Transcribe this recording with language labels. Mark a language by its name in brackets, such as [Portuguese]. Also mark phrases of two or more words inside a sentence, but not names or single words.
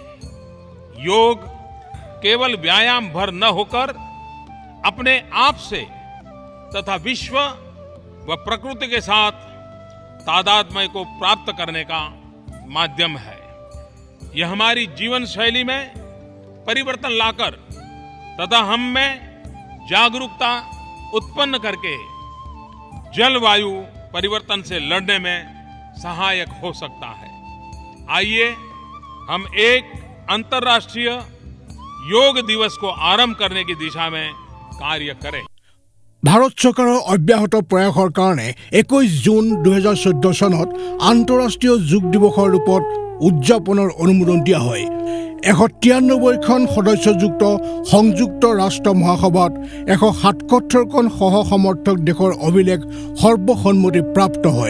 [Hindi] योग केवल व्यायाम भर न होकर अपने आप से तथा विश्व व प्रकृति के साथ तादात्म्य को प्राप्त करने का माध्यम है यह हमारी जीवन शैली में परिवर्तन लाकर तथा हम में जागरूकता उत्पन्न करके जलवायु परिवर्तन से लड़ने में सहायक हो सकता है आइए हम एक अंतर्राष्ट्रीय योग दिवस को आरंभ करने की दिशा में कार्य करें [Assamese] ভাৰত চৰকাৰৰ অব্যাহত প্ৰয়াসৰ কাৰণে 21 জুন 2014 চনত আন্তঃৰাষ্ট্ৰীয় যোগ দিৱসৰ ৰূপত উদযাপনৰ অনুমোদন দিয়া হয় 193খন সদস্যযুক্ত সংযুক্ত ৰাষ্ট্ৰ মহাসভাত 177খন সহ সমৰ্থক দেশৰ অভিলেখ সৰ্বসন্মতি প্ৰাপ্ত হয়